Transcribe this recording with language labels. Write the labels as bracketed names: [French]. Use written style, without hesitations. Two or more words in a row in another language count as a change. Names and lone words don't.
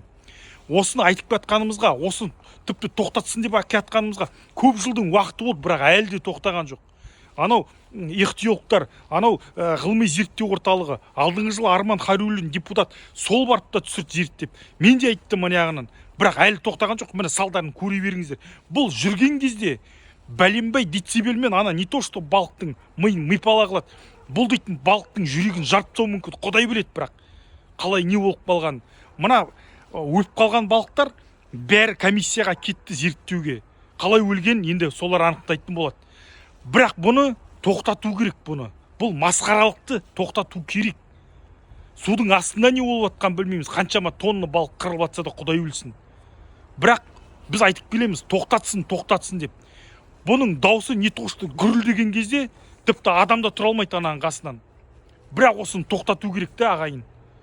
[Kazakh] Осыны айтып жатқанымызға, осыны тіпті тоқтатсын деп жатқанымызға көп жылдың уақыты болды, бірақ әлі де тоқтаған жоқ. Анау ихтиологтар, анау ғылыми зерттеу орталығы, алдыңғы жылы Арман Харюлин депутат сол барып та түсірді зерттеп. Мен де айттым мынағынан, бірақ әлі тоқтаған жоқ. Міне салдарын көре беріңіздер. Бұл жүрген кезде бәленбай децибелмен ана [Russian] не то что [Kazakh] балықтың миын мипала қылады. Бұл дейтін балықтың жүрегін жарып тастауы мүмкін. Құдай біледі, бірақ қалай не болып қалған. Мына өліп қалған балықтар бәрі комиссияға кетті зерттеуге. Қалай өлген енді солар анықтайтын болады. Бірақ бұны тоқтату керек бұны. Бұл масқаралықты тоқтату керек. Судың астында не болып жатқан білмейміз. Қаншама тонна балық қырылып жатса да Құдай білсін. Бірақ біз айтып келеміз, тоқтатсын, тоқтатсын деп. Бұның даусы [Russian] не то что [Kazakh] гүрілдеген кезде тіпті адам да тұра алмайды ананың қасынан. Бірақ осыны тоқтату керек те ағайын.